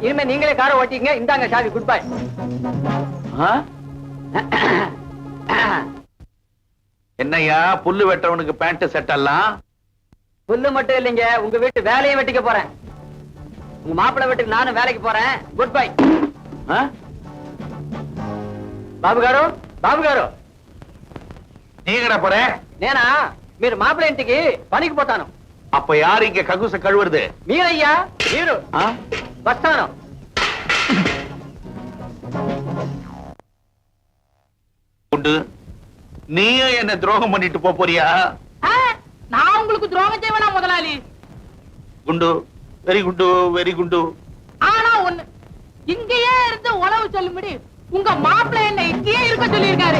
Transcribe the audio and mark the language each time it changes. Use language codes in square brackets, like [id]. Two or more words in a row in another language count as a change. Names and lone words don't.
[ta] இனிமே நீங்களே காரை ஓட்டிங்க. இந்தாங்க சாவி, [en] good bye. [ta] என்னையா புல்லு வெட்டவனுக்கு பேண்ட் செட் எல்லாம்? புல்லு மட்டும் இல்லைங்க, உங்க வீட்டு வேலையும் வெட்டிக்க போறேன். உங்க மாப்பிள வீட்டுக்கு நானும் வேலைக்கு போறேன். [en] good bye. [te] బాబు గారు, బాబు గారు, [ta] நீங்கடா போற? [te] నేనా మీరు మాపిల ఇంటికి పనికి పోతాను. [ta] அப்ப யாரு இங்க ககுச கழுவுறது? [te] మీరయ్యా, మీరు. వస్తాను. [ta] குண்டு, நீயும் என்ன துரோகம் பண்ணிட்டு போறியா? நான் உங்களுக்கு துரோகம் செய்வேனா முதலாளி? குண்டு, வெரி குண்டு, வெரி குண்டு. ஆனா ஒண்ணு, இங்கேயே இருந்து உழவு சொல்லும்படி உங்க மாப்பிள்ளை என்ன இங்கேயே இருக்க சொல்லியிருக்காரு.